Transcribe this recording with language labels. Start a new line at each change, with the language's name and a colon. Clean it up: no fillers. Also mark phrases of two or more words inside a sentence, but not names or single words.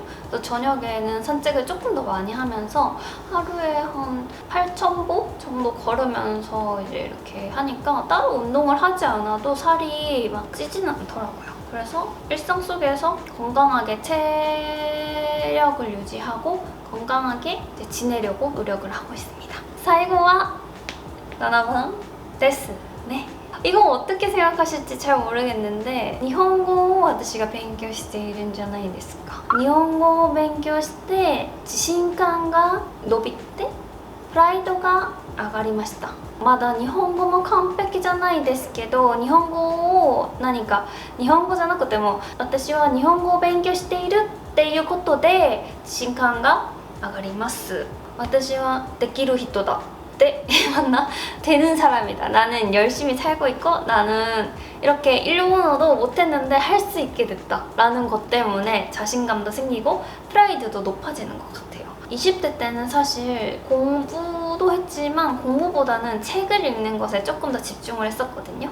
Korean: 그래서 저녁에는 산책을 조금 더 많이 하면서 하루에 한 8,000보 정도 걸으면서 이제 이렇게 하니까 따로 운동을 하지 않아도 살이 막 찌지는 않더라고요. 그래서 일상 속에서 건강하게 체력을 유지하고 건강하게 이제 지내려고 노력을 하고 있습니다.
Japanese: 最後は 7番 です 네.
Korean: 이건 어떻게 생각하실지 잘 모르겠는데
Japanese: 日本語を私が勉強しているんじゃないですか。日本語を勉強して自信感が伸びてプライドが上がりました。まだ日本語も完璧じゃないですけど、日本語を何か日本語じゃなくても私は日本語を勉強しているっていうことで自信感が上がります。私はできる人だって 맞나?
Korean: 되는 사람이다. 나는 열심히 살고 있고 나는 이렇게 일본어도 못했는데 할 수 있게 됐다 라는 것 때문에 자신감도 생기고 프라이드도 높아지는 것 같아요. 20대 때는 사실 공부도 했지만 공부보다는 책을 읽는 것에 조금 더 집중을 했었거든요.